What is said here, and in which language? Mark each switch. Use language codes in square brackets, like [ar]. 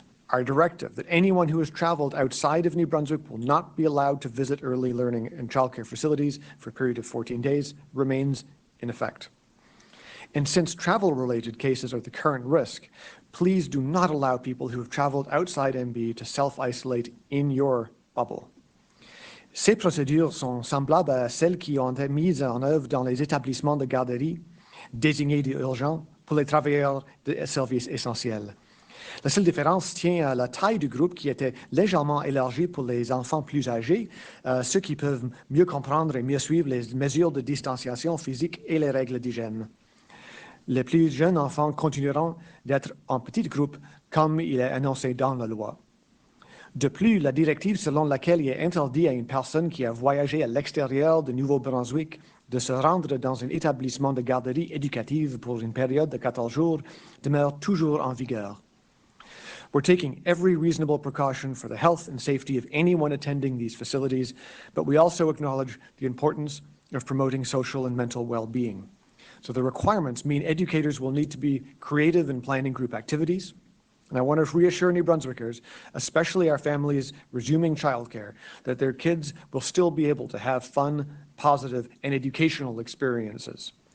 [en] Our directive that anyone who has traveled outside of New Brunswick will not be allowed to visit early learning and childcare facilities for a period of 14 days remains in effect. And since travel-related cases are the current risk, please do not allow people who have traveled outside MB to self-isolate in your bubble. [fr] Ces procédures sont semblables à celles qui ont été mises en œuvre dans les établissements de garderie désignés d'urgence pour les travailleurs de services essentiels. La seule différence tient à la taille du groupe qui était légèrement élargie pour les enfants plus âgés, ceux qui peuvent mieux comprendre et mieux suivre les mesures de distanciation physique et les règles d'hygiène. Les plus jeunes enfants continueront d'être en petit groupe comme il est annoncé dans la loi. De plus, la directive selon laquelle il est interdit à une personne qui a voyagé à l'extérieur de Nouveau-Brunswick de se rendre dans un établissement de garderie éducative pour une période de 14 jours demeure toujours en vigueur. [en] We're taking every reasonable precaution for the health and safety of anyone attending these facilities, but we also acknowledge the importance of promoting social and mental well-being. So the requirements mean educators will need to be creative in planning group activities. And I want to reassure New Brunswickers, especially our families resuming childcare, that their kids will still be able to have fun, positive, and educational experiences.